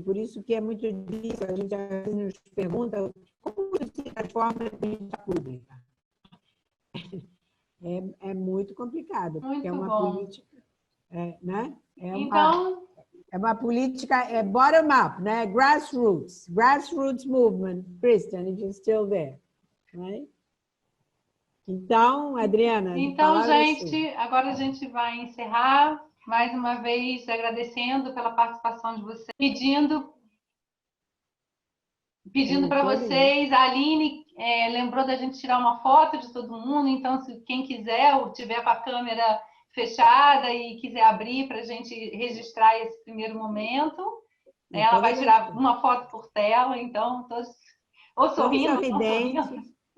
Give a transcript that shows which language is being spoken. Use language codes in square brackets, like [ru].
[pt] Por isso que é muito difícil. A gente às vezes nos pergunta como se transforma em política pública. É muito complicado, porque é uma política, né? Então, é uma política bottom-up, né? [en] Grassroots movement, Kristen, if you're still there, right? [pt] Então, Adriana... Então, gente, agora a gente vai encerrar, mais uma vez agradecendo pela participação de vocês, pedindo para vocês, a Aline lembrou da gente tirar uma foto de todo mundo, então, se quem quiser ou tiver com a câmera fechada e quiser abrir para a gente registrar esse primeiro momento, né, ela vai tirar uma foto por tela, então, todos ou sorrindo, ou sorrindo.